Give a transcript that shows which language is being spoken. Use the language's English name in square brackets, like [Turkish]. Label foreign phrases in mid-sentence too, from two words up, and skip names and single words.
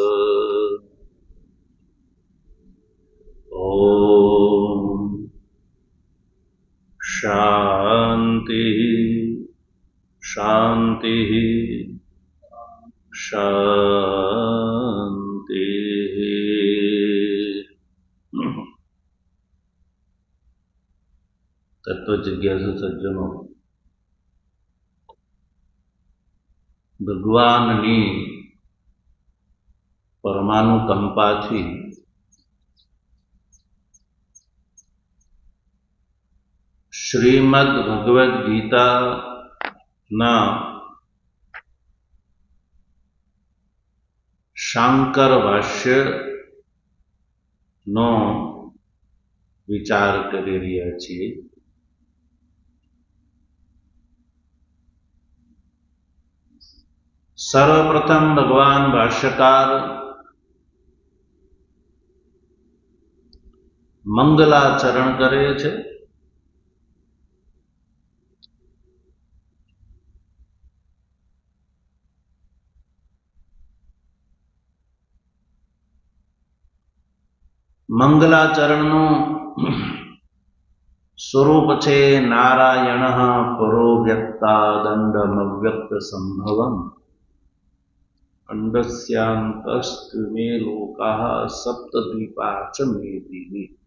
[Sanskrit] ओम शांति शांति शांति। [Hindi] तत्व जिज्ञासु सज्जनों, [Gujarati] ભગવાનની પરમાનુકંપાથી શ્રીમદ ભગવદ્ ગીતાના શાંકર ભાષ્યનો વિચાર કરી રહ્યા છીએ। સર્વપ્રથમ ભગવાન ભાષ્યકાર મંગલાચરણ કરે છે। મંગલાચરણનું સ્વરૂપ છે [Sanskrit] नारायण परो व्यक्ता दंडमव्यक्त संभवम् अंडस्यान्तस्त्रिमे लोकाः सप्तद्वीपा च मेदिनी।